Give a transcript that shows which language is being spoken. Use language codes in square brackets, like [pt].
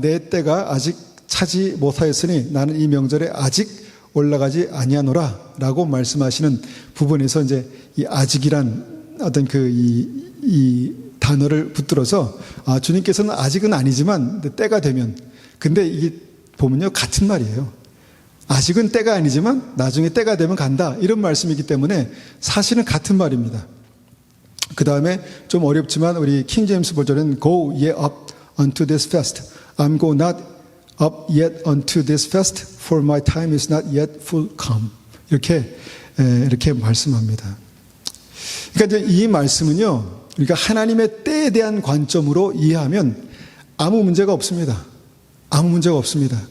[ko] 내 때가 아직 차지 못하였으니 나는 이 명절에 아직 올라가지 아니하노라라고 말씀하시는 부분에서 이제 이 아직이란 어떤 이 단어를 붙들어서 주님께서는 아직은 아니지만 때가 되면, 근데 이게 보면요 같은 말이에요. 아직은 때가 아니지만 나중에 때가 되면 간다, 이런 말씀이기 때문에 사실은 같은 말입니다. 그 다음에 좀 어렵지만 우리 킹 제임스 버전은 [en] Go ye up unto this fast. I'm go not up yet unto this fast, for my time is not yet full come. [ko] 이렇게 말씀합니다. 그러니까 이제 이 말씀은요, 우리가 하나님의 때에 대한 관점으로 이해하면 아무 문제가 없습니다. 아무 문제가 없습니다.